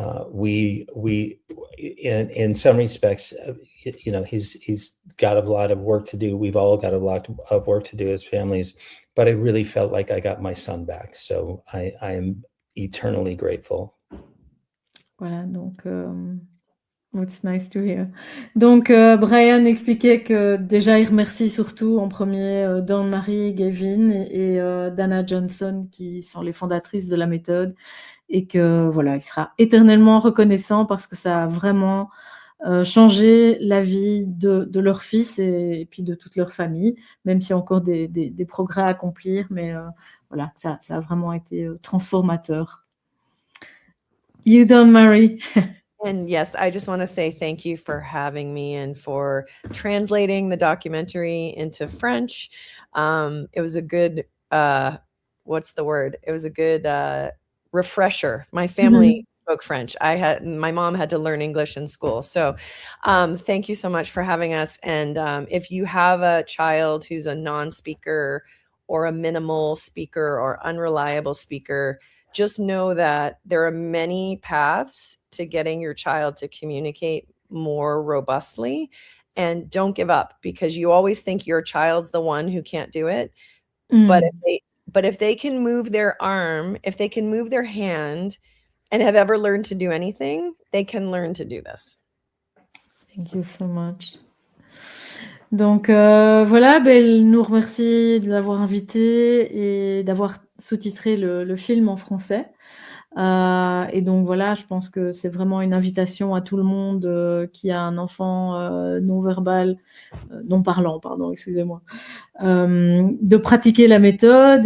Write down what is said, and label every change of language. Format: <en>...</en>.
<en>We in some respects, he's got a lot of work to do. We've all got a lot of work to do as families, but I really felt like I got my son back. So I am eternally grateful.</en> <fr>Voilà, donc</fr> <en>it's nice to hear.</en> <fr>Donc Brian expliquait que déjà il remercie surtout en premier Dawnmarie Gaivin et Dana Johnson qui sont les fondatrices de la méthode, et que voilà, il sera éternellement reconnaissant parce que ça a vraiment changé la vie de leur fils et puis de toute leur famille, même s'il y a encore des progrès à accomplir, mais voilà, ça a vraiment été transformateur.</fr> <en>You, Dawnmarie. And yes, I just want to say thank you for having me and for translating the documentary into French. It was a good, what's the word? It was a good refresher. My family spoke French. My mom had to learn English in school. So thank you so much for having us. And if you have a child who's a non-speaker or a minimal speaker or unreliable speaker, just know that there are many paths to getting your child to communicate more robustly. And don't give up, because you always think your child's the one who can't do it. But if they can move their arm, if they can move their hand and have ever learned to do anything, they can learn to do this. Thank you so much.</en> <fr>Donc voilà, elle nous remercie de l'avoir invité et d'avoir sous-titré le film en français. Et donc voilà, je pense que c'est vraiment une invitation à tout le monde qui a un enfant non-verbal, non parlant, pardon, excusez-moi, de pratiquer la méthode.</fr>